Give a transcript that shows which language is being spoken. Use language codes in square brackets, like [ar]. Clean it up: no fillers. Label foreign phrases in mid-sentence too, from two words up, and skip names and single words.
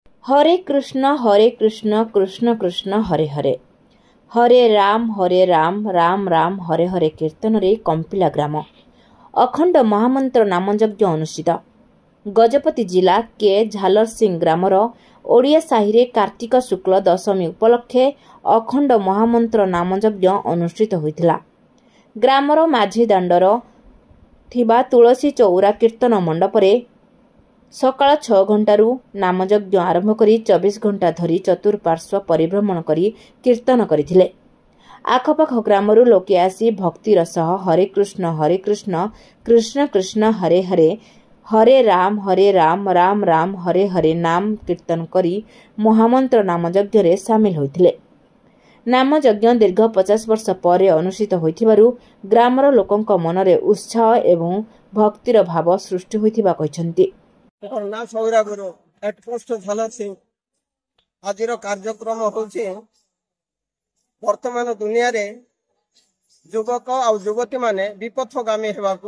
[sa] हरे कृष्ण कृष्ण कृष्ण हरे हरे [or] हरे राम राम राम हरे हरे କୀର୍ତ୍ତନରେ କମ୍ପିଲା ଗ୍ରାମ ଅଖଣ୍ଡ ମହାମନ୍ତ୍ର ନାମଯଜ୍ଞ ଅନୁଷ୍ଠିତ। ଗଜପତି ଜିଲ୍ଲାର ଝାଲର ସିଂହ ଗ୍ରାମର ଓଡ଼ିଆ ସାହିରେ କାର୍ତ୍ତିକ ଶୁକ୍ଳ ଦଶମୀ ଉପଲକ୍ଷେ ଅଖଣ୍ଡ ମହାମନ୍ତ୍ର ନାମଯଜ୍ଞ ଅନୁଷ୍ଠିତ ହୋଇଥିଲା। ଗ୍ରାମର ମଝି ଦାଣ୍ଡରେ ଥିବା ତୁଳସୀ ଚଉରା କୀର୍ତ୍ତନ ମଣ୍ଡପରେ ସକାଳ 6 ଘଣ୍ଟାରୁ ନାମଯଜ୍ଞ ଆରମ୍ଭ କରି 24 ଘଣ୍ଟା ଧରି ଚତୁର୍ପାର୍ଶ୍ୱ ପରିଭ୍ରମଣ କରି କୀର୍ତ୍ତନ କରୁଥିଲେ। ଆଖପାଖ ଗ୍ରାମରୁ ଲୋକେ ଆସି ଭକ୍ତିର ସହ [sa] हरे कृष्ण कृष्ण कृष्ण हरे हरे [or] हरे राम राम हरे हरे ନାମ କୀର୍ତ୍ତନ କରି ମହାମନ୍ତ୍ର ନାମଯଜ୍ଞରେ ସାମିଲ ହୋଇଥିଲେ। ନାମଯଜ୍ଞ ଦୀର୍ଘ 50 ବର୍ଷ ପରେ ଅନୁଷ୍ଠିତ ହୋଇଥିବାରୁ ଗ୍ରାମର ଲୋକଙ୍କ ମନରେ ଉତ୍ସାହ ଏବଂ ଭକ୍ତିର ଭାବ ସୃଷ୍ଟି ହୋଇଥିବା କହୁଛନ୍ତି। ନା ସଉରା ଗୁରୁ ହେଡପୋଷ୍ଟ ଝାଲର ସିଂହ ଆଜି କାର୍ଯ୍ୟକ୍ରମ ହେଉଛି ବର୍ତ୍ତମାନ ଦୁନିଆରେ ଯୁବକ ଓ ଯୁବତୀ ମାନେ ବିପଥଗାମୀ ହେବାକୁ